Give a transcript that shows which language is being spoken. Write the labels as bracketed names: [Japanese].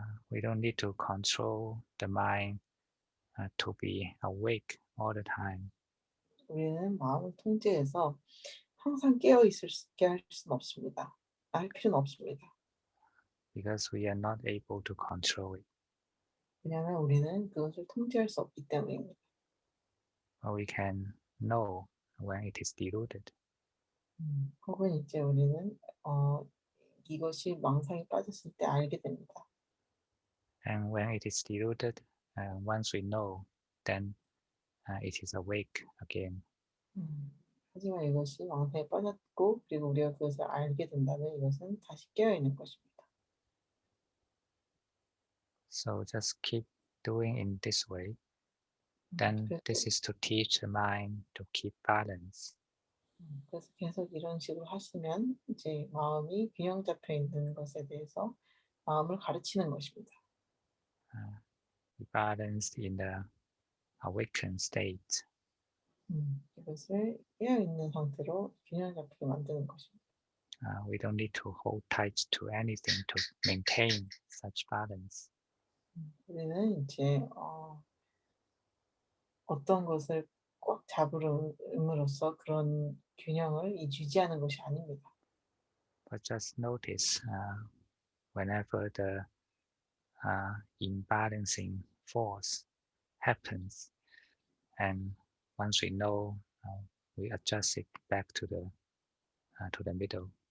[English] We don't need to control the mind to be awake all the time. [Korean] 우리는 마음을 통제해서 항상 깨어 있게 할 수는 없습니다. 할 필요는 없습니다. [English] Because we are not able to control it. [Korean] 왜냐하면 우리는 그것을 통제할 수 없기 때문입니다. [English] But we can know when it is deluded. [Korean] 혹은 이제 우리는 이것이 망상에 빠졌을 때 알게 됩니다. [English] And when it is deluded, once we know, then it is awake again. [Korean] 하지만 이것이 망상에 빠졌고 그리고 우리가 그것을 알게 된다면 이것은 다시 깨어 있는 것입니다. [English] So just keep doing in this way. Then this is to teach the mind to keep balance. [Korean] 그래서 계속 이런 식으로 하시면 이제 마음이 균형 잡혀 있는 것에 대해서 마음을 가르치는 것입니다. [English] Be balanced in the awakened state. [Korean] 이것을 깨어 있는 상태로 균형 잡히게 만드는 것입니다. [English] We don't need to hold tight to anything to maintain such balance. [Korean] 우리는 이제 어떤 것을 꽉 꽉 잡음으로써 그런 균형을 유지하는 것이 아닙니다. [English] But just notice whenever the imbalancing force happens, and once we know, we adjust it back to the middle.